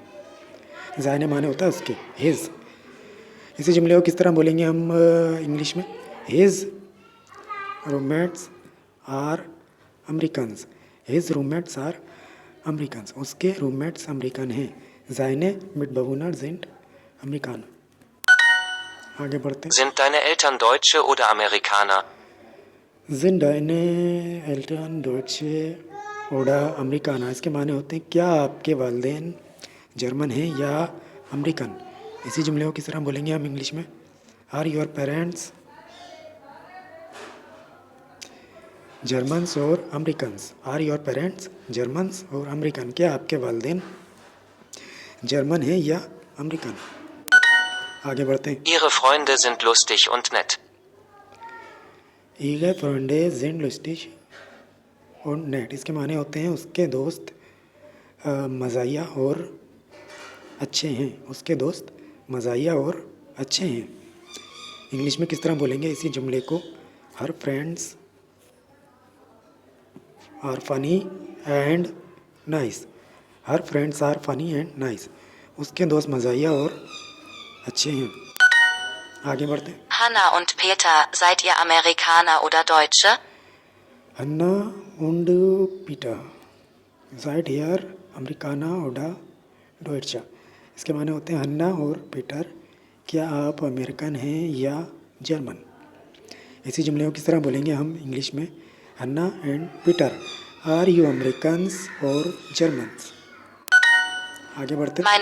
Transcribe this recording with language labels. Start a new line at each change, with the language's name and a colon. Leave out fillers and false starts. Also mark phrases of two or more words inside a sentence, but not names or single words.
Hindi: जाने माने होता है उसके, हिज। इसी जुमले को किस तरह बोलेंगे हम इंग्लिश में?
English: His roommates are Americans, his roommates are Americans,
Hindi: उसके रूममेट्स अमेरिकन हैं।
German: Seine Mitbewohner sind Amerikaner.
Hindi: आगे बढ़ते हैं।
German: Sind deine Eltern Deutsche oder Amerikaner? Sind deine Eltern Deutsche oder Amerikaner,
Hindi: इसके माने होते हैं क्या आपके वालिदैन जर्मन हैं या अमेरिकन? इसी जुमले को किस तरह बोलेंगे हम इंग्लिश में?
English: Are your parents Germans or Americans, are your parents Germans or American,
Hindi: क्या आपके वालिदैन जर्मन हैं या अमेरिकन? आगे बढ़ते हैं।
German: Ihre Freunde sind lustig und nett. Ihre Freunde sind lustig und nett,
Hindi: इसके माने होते हैं उसके दोस्त मज़ाहिया और अच्छे हैं, उसके दोस्त मज़ाहिया और अच्छे हैं। इंग्लिश में किस तरह बोलेंगे इसी जुमले को?
English: Her friends are funny and nice, her friends are funny and nice,
Hindi: उसके दोस्त मज़ाहिया और अच्छे हैं। आगे बढ़ते हैं।
German: Hanna und Peter, seid ihr Amerikaner oder Deutsche? Hanna und Peter, seid ihr Amerikaner oder Deutsche,
Hindi: इसके माने होते हैं हन्ना और पीटर, क्या आप अमेरिकन हैं या जर्मन? इसी जुमले को किस तरह बोलेंगे हम इंग्लिश में?
English: Hanna and Peter, are you Americans or Germans?
Hindi: आगे बढ़ते हैं।